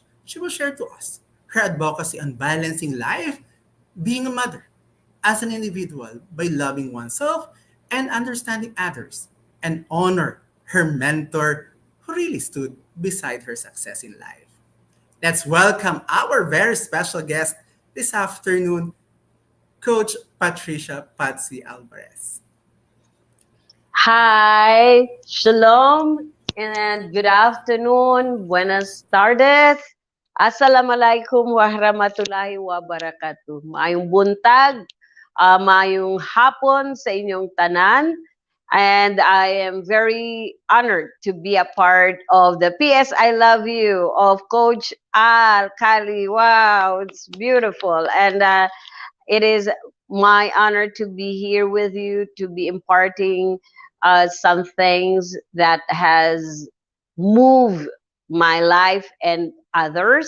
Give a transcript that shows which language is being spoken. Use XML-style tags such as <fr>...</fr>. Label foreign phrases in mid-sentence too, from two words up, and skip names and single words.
<en>She will share to us her advocacy on balancing life, being a mother, as an individual by loving oneself and understanding others, and honor her mentor who really stood beside her success in life. Let's welcome our very special guest this afternoon, Coach Patricia Patsy Alvarez. Hi, shalom, and good afternoon,</en> <es>buenas tardes,</es> <ar>السلام عليكم ورحمة الله وبركاته.</ar> <ceb>Maayong buntag, maayong hapon sa inyong tanan.</ceb> <en>And I am very honored to be a part of the PS I Love You of Coach Kalli. Wow, it's beautiful. And it is my honor to be here with you, to be imparting some things that has moved my life and others.</en>